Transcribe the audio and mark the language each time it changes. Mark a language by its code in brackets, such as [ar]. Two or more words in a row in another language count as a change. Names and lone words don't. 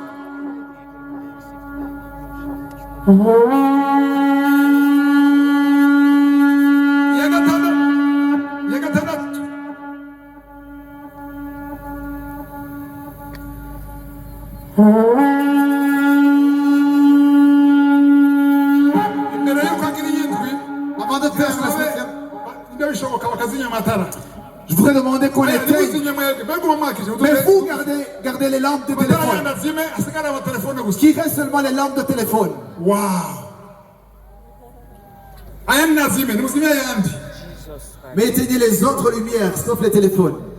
[rw] ya gatandatu imbere y'uko agira iyindwi [fr] Avant de faire la 7e, [rw] nibyo bishoboka bakazinya amatara. [fr] je voudrais demander qu'on éteigne. Mais vous gardez les lampes de téléphone. Qu'il reste seulement les lampes de téléphone. Wow. Mais éteignez les autres lumières, sauf les téléphones.